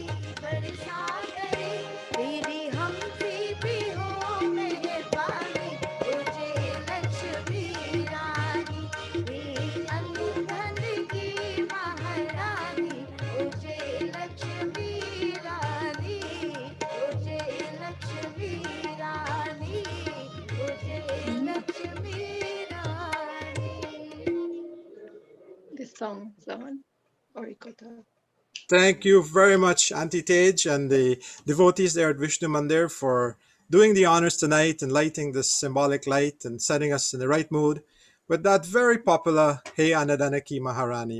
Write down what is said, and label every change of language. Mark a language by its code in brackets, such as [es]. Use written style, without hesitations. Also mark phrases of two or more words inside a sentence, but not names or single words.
[hi] वर्षा करे तेरी हमसे भी हो मेहरबानी तुझे लक्ष्मी रानी हे अन्न धन की महारानी तुझे लक्ष्मी रानी तुझे लक्ष्मी रानी तुझे लक्ष्मी रानी. [en] This song, Zaman or Ikota. Thank you very much, Auntie Tej and the devotees there at Vishnu Mandir for doing the honors tonight and lighting this symbolic light and setting us in the right mood with that very popular Hey Anadanaki Maharani.